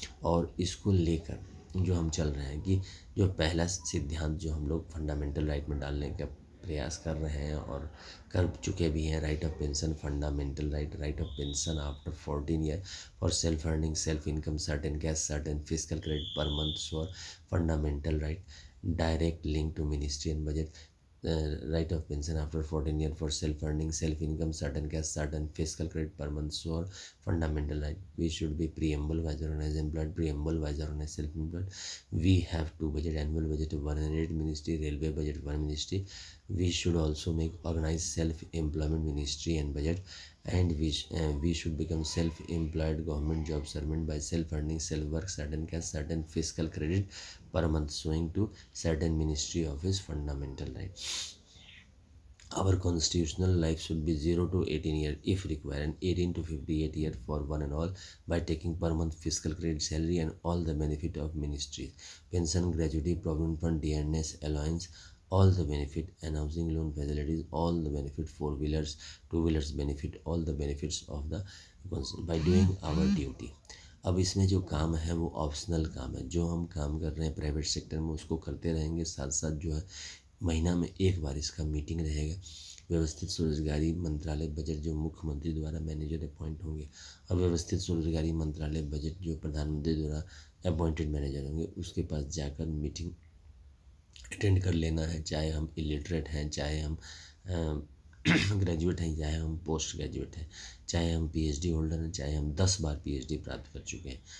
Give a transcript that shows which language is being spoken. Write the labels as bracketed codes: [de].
[hi] और इसको लेकर जो हम चल रहे हैं कि जो पहला सिद्धांत जो हम लोग फंडामेंटल राइट में डालने का प्रयास कर रहे हैं और कर चुके भी हैं, [en] Right of pension, fundamental right of pension after 14 year for self earning, self income, certain cash, certain physical credit पर month for fundamental right, direct link to ministry and budget, right of pension after 14 year for self earning, self income, certain cash, certain fiscal credit per month, so fundamental right. We should be preamble wise organized employed, preamble wise organized self employed. We have to budget, annual budget of 108 ministry, railway budget 1 ministry. We should also make organized self employment ministry and budget, and we should become self employed government job servant by self earning, self work, certain cash, certain fiscal credit per month, showing to certain ministry office fundamental right. Our constitutional life should be 0 to 18 year if required, and 18 to 58 year for one and all, by taking per month fiscal credit, salary and all the benefit of ministries, pension, gratuity, provident fund, dearness, allowance, all the benefit, and housing loan facilities, all the benefit, 4-wheelers, 2-wheelers benefit, all the benefits of the by doing our duty. [hi] अब इसमें जो काम है वो optional काम है, जो हम काम कर रहे हैं प्राइवेट सेक्टर में उसको करते रहेंगे, साथ साथ जो है महीना में एक बार इसका मीटिंग रहेगा। व्यवस्थित स्वरोजगारी मंत्रालय बजट जो मुख्यमंत्री द्वारा मैनेजर अपॉइंट होंगे, और व्यवस्थित स्वरोजगारी मंत्रालय बजट जो प्रधानमंत्री द्वारा अपॉइंटेड मैनेजर होंगे, उसके पास जाकर मीटिंग अटेंड कर लेना है, चाहे हम इलिटरेट हैं, चाहे हम ग्रेजुएट हैं, चाहे हम पोस्ट ग्रेजुएट हैं, चाहे हम पीएचडी होल्डर हैं, चाहे हम 10 बार पीएचडी प्राप्त कर चुके हैं।